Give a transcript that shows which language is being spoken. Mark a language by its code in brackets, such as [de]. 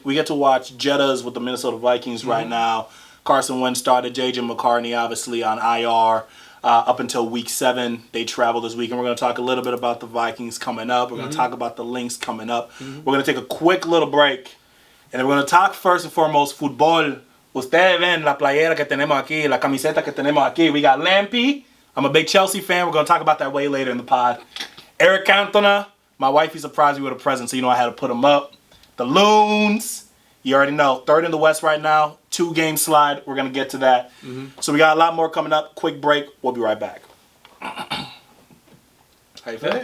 [en] We get to watch Jettas with the Minnesota Vikings right now. Carson Wentz started. J.J. McCartney, obviously, on IR up until Week 7. They travel this week. And we're going to talk a little bit about the Vikings coming up. We're going to talk about the Lynx coming up. We're going to take a quick little break. And then we're going to talk first and foremost football. [es] Ustedes ven la playera que tenemos aquí, la camiseta que tenemos aquí. [en] We got Lampy. I'm a big Chelsea fan. We're going to talk about that way later in the pod. Erick Cantona. My wifey surprised me with a present, so you know I had to put him up. The Loons. You already know. 3rd in the West right now. 2-game slide. We're going to get to that. So we got a lot more coming up. Quick break. We'll be right back. How you feeling?